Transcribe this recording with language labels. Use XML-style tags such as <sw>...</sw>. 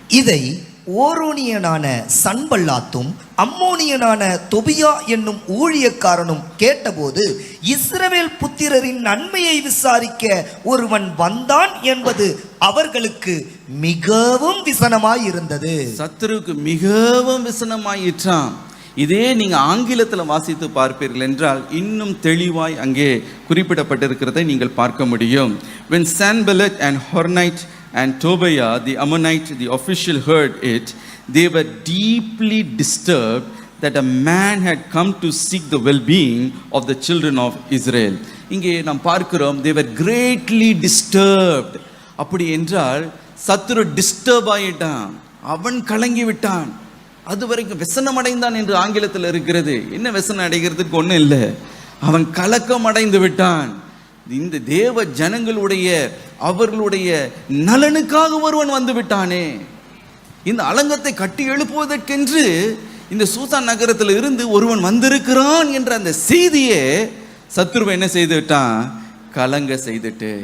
<ta>இதை ஓரோனியனான சன்பல்லாத்தும் அம்மோனியனான தொபியா என்னும் ஊழியக்காரனும் கேட்டபோது, இஸ்ரவேல் புத்திரரின் நன்மையை விசாரிக்க ஒருவன் வந்தான் என்பது அவர்களுக்கு மிகவும் விசனமாயிருந்தது. சத்துருக்கு மிகவும் விசனமாயிற்றான். இதே நீங்க ஆங்கிலத்தில் வாசித்து பார்ப்பீர்கள் என்றால் இன்னும் தெளிவாய் அங்கே குறிப்பிடப்பட்டிருக்கிறதை நீங்கள் பார்க்க முடியும்.</ta> <en>When Sanballat and Horonite and Tobiah the Ammonite, the official, heard it, they were deeply disturbed that a man had come to seek the well-being of the children of Israel.</en> <ta>இங்கே நாம் பார்க்கிறோம்,</ta> <en>they were greatly disturbed.</en> <ta>அப்படி என்றால் சத்துரு disturb ஆயிட்டான், அவன் கலங்கி விட்டான். அது வரைக்கும் விசனம் அடைந்தான் என்று ஆங்கிலத்தில் இருக்கிறது. என்ன விசனம் அடைகிறதுக்கு ஒன்றும் இல்லை, அவன் கலக்கம் அடைந்து விட்டான். இந்த தேவ ஜனங்களுடைய அவர்களுடைய நலனுக்காக ஒருவன் வந்து விட்டானே, இந்த அலங்கத்தை கட்டி எழுப்புவதற்கென்று இந்த சூசான் நகரத்தில் இருந்து ஒருவன் வந்திருக்கிறான் என்ற அந்த செய்தியே சத்துருவை என்ன செய்து விட்டான், கலங்க செய்துட்டு.</ta>